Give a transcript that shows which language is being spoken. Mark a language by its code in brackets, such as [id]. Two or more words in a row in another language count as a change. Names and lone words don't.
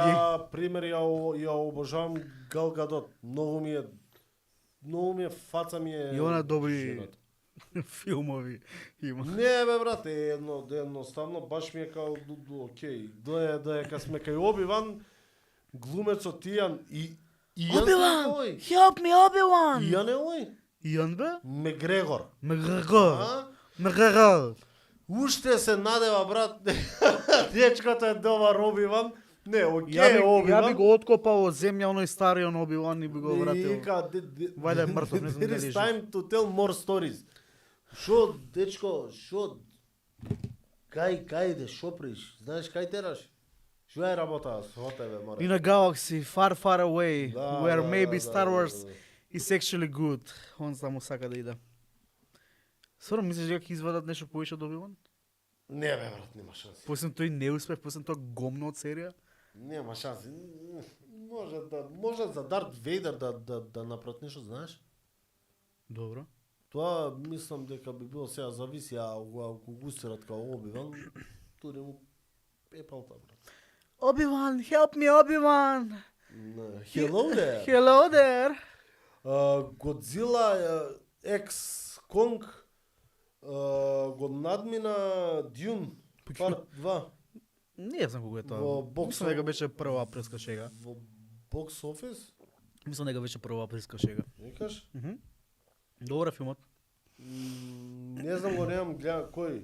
[mk] пример, ја обожавам Гал Гадот. Многу ми е, фаца ми е... И она добри жената. филмови има. Не бе, брат, едноставно баш ми е као, окей, доека сме кај Оби-Ван, глумецот Ијан и... [en] Obi-Wan! Help me, Obi-Wan! [mk] Ијан е ој? Ијан бе? Мегрегор. Мегрегор. А? Мегрегор. Уште се надева, брат, дечкото е добар Оби-Ван, Не, Ја окей, ја би го откопал од земја оној стариот Оби-Ван и би го вратил. Вајде мртов, не знам [en] There [mk] дали [en] is [mk] е жив. [en] time to tell more stories. [mk] Шо, дечко, шо? Кај идеш, шо приш? Знаеш кај тераш? Шо е работа со тебе, мора? [en] In a galaxy far far away, [mk] Да, [en] where [mk] да, [en] maybe [mk] да, [en] Star [mk] да, [en] Wars [mk] да. [en] is actually good. [mk] Он само сака да иде. Сорно мислиш дека ќе извадат нешто повеќе од Оби-Ван? Не, бе, брат, нема шанси. После тој неуспех, после тоа гомно од серија? Нема шанси. Може за Дарт Вейдер да направат нешто, знаеш? Добро. Тоа мислам дека би било сега зависи, ако го стират као Оби-Ван, тури му пепалта, брат. [en] Obi-Wan, help me, Obi-Wan! Hello there! Hello there! [mk] Godzilla X Kong го надмина Dune Part 2 Не знам кога е тоа. Во бокс Мислам дека беше прва априлска шега. во [en] box office. [mk] Мислам дека беше прва априлска шега. Викаш? Добар филмот. Не знам го немам гледа кој.